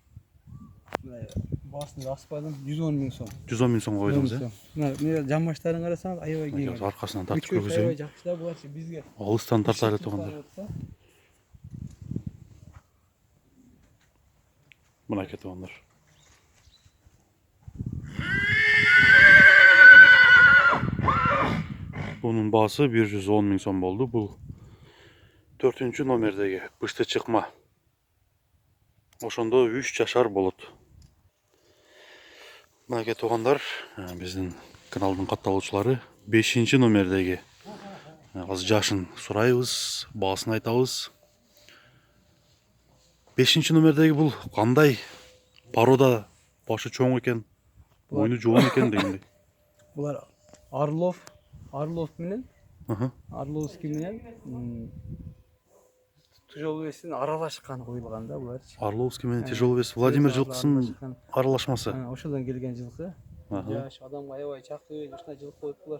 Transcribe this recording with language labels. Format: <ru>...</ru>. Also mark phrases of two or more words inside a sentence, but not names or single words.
<ky>Баасын аспадым, 110 миң сом. 110 миң сом койдуңуз, Мына жамбаштарын карасаңыз аябай кең. Аркасынан тартып көргөзөйүн. Аябай жакшы да буларчы бизге. Алыстан тарта эле тургандар. Мынакей туугандар. Bunun baası 110 миң сом болду. Бул 4 номердеги бышты чыкма. Ошондо 3 жашар болот. Мынакей туугандар, биздин каналдын катталуучулары 5 номердеги азыр жашын сурайбыз, баасын айтабыз. 5 номердеги бул кандай Порода башы чоң екен, мойны жоон екен дегендей. Булар Орлов менен Орловский менен тяжеловестин аралашкан коюлган да буларчы. Орловский менен тяжеловес Владимир жылкысынын аралашмасы. Ошодон келген жылкы. Жаш адамга аябай чакын, ушундай жылкы болот булар.</ky>